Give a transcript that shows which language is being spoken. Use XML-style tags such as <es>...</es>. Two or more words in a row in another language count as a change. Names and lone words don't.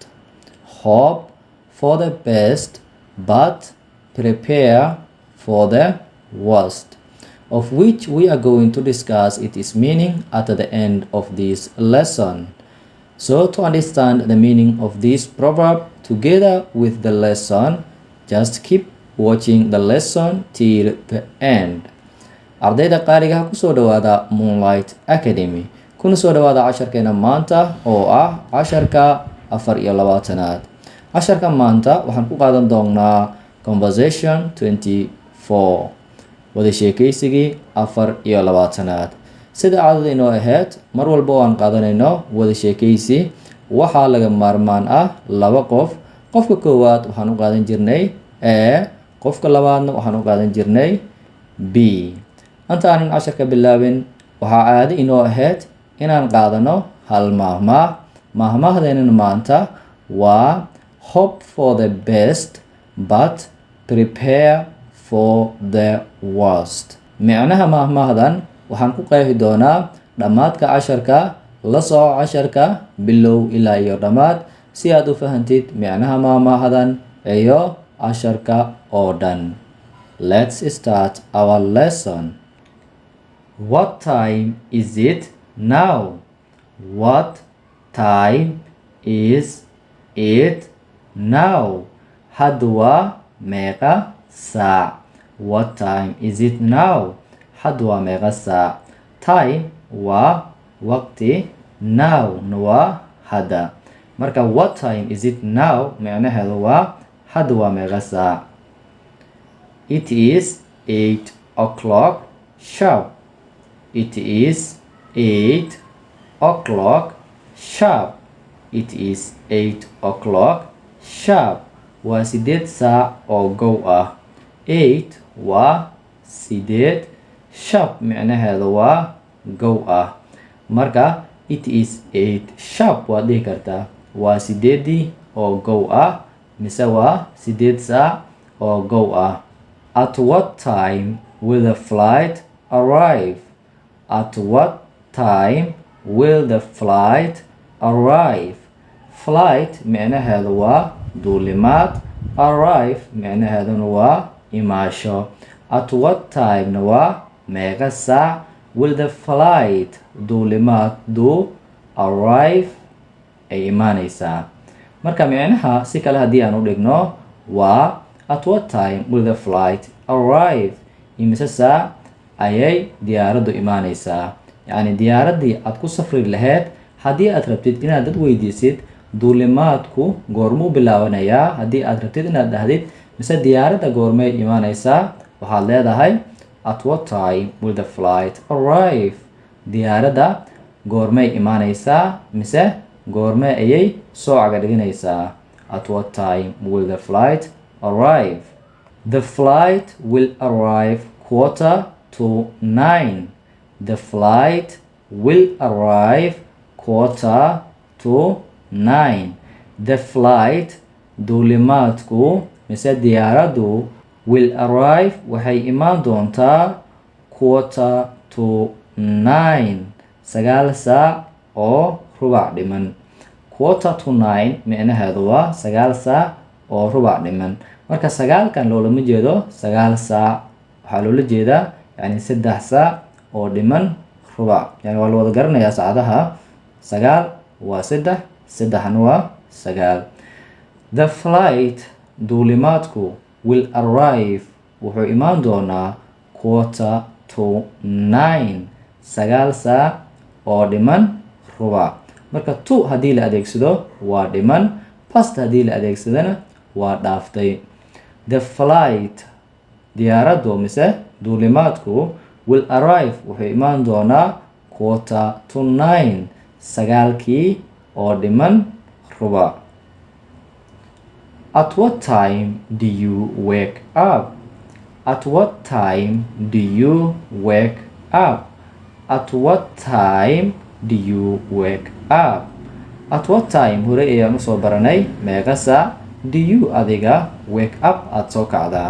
<en>Hope for the best but prepare for the worst, of which we are going to discuss its meaning at the end of this lesson. So to understand the meaning of this proverb together with the lesson, just keep watching the lesson till the end.</en> <so>Ardayda qaaliga ha kusoo dhawaada Moonlight Academy. Kuna soo dhawaada casharkeena maanta oo ah casharka 24aad. Casharka maanta waxaan ku qaadan doonaa conversation 24. Wada sheekaysigii 24aad. sida caadada inoo ahayd mar walba oo aan qaadanayno wada sheekaysi waxaa laga maarmaan ah laba qof. Qofka koowaad waxaan u qaadan jirnay A, qofka labaadna waxaan u qaadan jirnay B. Anta aanan casharka bilaabin waxaa caado inoo ahayd inaan qaadano hal maahmaah. Maahmaahdeenana maanta waa</so> <en>hope for the best but prepare for the worst.</en> <so>Micnaha maahmaahdan waxaan ku qeexi doonaa dhammaadka casharka. La soco casharka bilow ilaa iyo dhammaad si aad u fahantid micnaha maahmaahdan iyo casharka oo dhan.</so> <en>Let's start our lesson. What time is it now? What time is it now?</en> <so>Hadda waa meeqa saac?</so> <en>What time is it now?</en> <so>Hadda waa meeqa saac? Time waa waqti, now waa hadda. Marka</so> <en>what time is it now</en> <so>micnaheedu waa hadda waa meeqa saac?</so> <en>It is 8 o'clock sharp. It is 8 o'clock sharp. It is 8 o'clock sharp.</en> <so>Waa 8 saac oo gow ah. 8 waa 8, sharp micnaheedu waa gow ah. Marka</so> <en>it is 8 sharp</en> <so>waad dhihi kartaa waa 8 oo gow ah mise waa 8 saac oo gow ah.</so> <en>At what time will the flight arrive? At what time will the flight arrive?</en> <so>Flight micnaheedu waa duulimaad, arrive micnaheeduna waa imaasho.</so> <en>At what time</en> <so>na waa meeqa saac</so> <en>will the flight</en> <so>duulimaadu arrive ay imaanaysaa. Marka micnaha si kale haddii aan u dhigno waa</so> <en>at what time will the flight arrive?</en> <so>Imise saac ayay diyaaraddu imaanaysaa? Yacni diyaaraddii aad ku safri lahayd haddii aad rabtid inaad dad weydiisid duulimaadku goormuu bilaabanayaa, haddii aad rabtid inaad dhahdid mise diyaaradda goormay imaanaysaa, waxaad leedahay</so> <en>at what time will the flight arrive?</en> <so>Diyaaradda goormay imaanaysaa mise goormee ayay soo caga dhiganaysaa?</so> <en>At what time will the flight arrive? The flight will arrive 8:45. The flight will arrive 8:45. The flight</en> <so>duulimaadku mise diyaaraddu</so> <en>will arrive</en> <so>waxay imaan doontaa 8:45, 9 saac oo rubac dhiman. 8:45 micnaheedu waa 9 saac oo rubac dhiman. Marka 9kan loolama jeedo 9 saac, waxaa loola jeedaa yani 3 saac oo dhiman rubac. Yani waa la wada garanayaa saacadaha. 9 waa 3, 3na waa 9.</so> <en>The flight</en> <so>duulimaadku</so> <en>will arrive</en> <so>wuxuu imaan doonaa 8:45, 9 saac oo dhiman rubac. marka to haddii la adeegsado waa dhiman, past haddii la adeegsadana waa dhaaftay.</so> <en>The flight</en> <so>diyaaraddu mise duulimaadku</so> <en>will arrive</en> <so>wuxuu imaan doonaa 8:45 sagaalkii oo dhiman ruba.</so> <en>At what time do you wake up? At what time do you wake up? At what time do you wake up? At what time</en> <so>hore ayaan usoo baranay meeqa saac</so> <en>do you</en> <so>adiga</so> <en>wake up</en> <so>aad soo kacdaa.</so>